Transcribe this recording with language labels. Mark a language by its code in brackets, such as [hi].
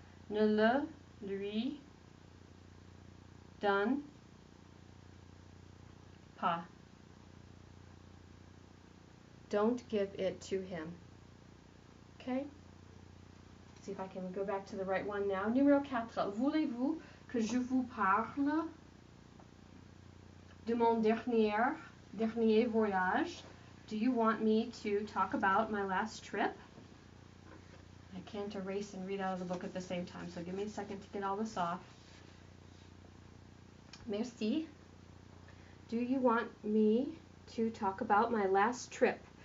[fr] Ne le lui donne pas. [en] Don't give it to him. Okay? See if I can go back to the right one now. [fr] Numéro 4. Voulez-vous que je vous parle de mon dernier voyage? [en] Do you want me to talk about my last trip? I can't erase and read out of the book at the same time, so give me a second to get all this off. Merci. Do you want me to talk about my last trip?